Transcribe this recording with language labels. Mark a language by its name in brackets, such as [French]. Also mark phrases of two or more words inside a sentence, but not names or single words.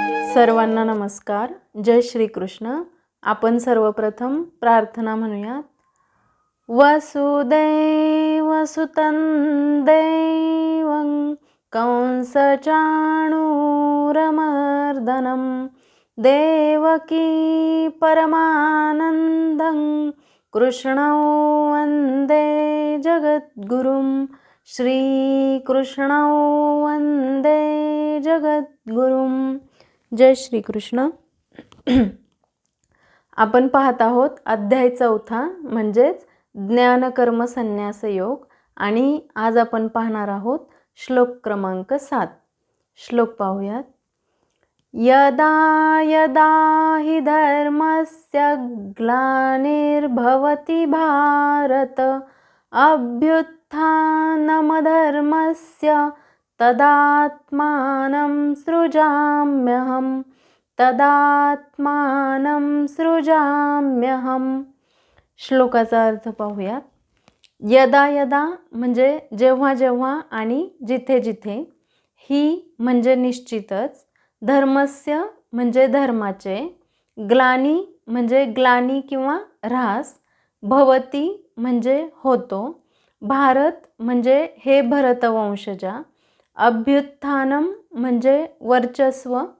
[Marathi] सर्वांना नमस्कार. जय श्री कृष्ण. आपण सर्वप्रथम प्रार्थना म्हणूयात. [Sanskrit] वसुदेवसुतं देवं कंसचाणूरमर्दनं देवकी परमानन्दं कृष्णं वन्दे जगद्गुरुं. श्रीकृष्णं वन्दे जगद्गुरुं. [Marathi] जय श्री कृष्ण. आपण पाहत आहोत अध्याय 4 म्हणजेच ज्ञानकर्म संन्यास योग आणि आज आपण पाहणार आहोत श्लोक क्रमांक 7. श्लोक पाहूयात. [Sanskrit] यदा यदा हि धर्मस्य ग्लानिर्भवति भारत अभ्युत्थानमधर्मस्य तदात्मानं सृजाम्यहं तदात्मानं सृजाम्यहम. [Marathi] श्लोकाचा अर्थ पाहूयात. [Sanskrit] यदा यदा [Marathi] म्हणजे जेव्हा जेव्हा आणि जिथे जिथे, ही म्हणजे निश्चितच, धर्मस्य म्हणजे धर्माचे, ग्लानी म्हणजे ग्लानी किंवा ऱ्हास, भवती म्हणजे होतो, भारत म्हणजे हे भरतवंशजा, अभ्युत्थानम म्हणजे वर्चस्व,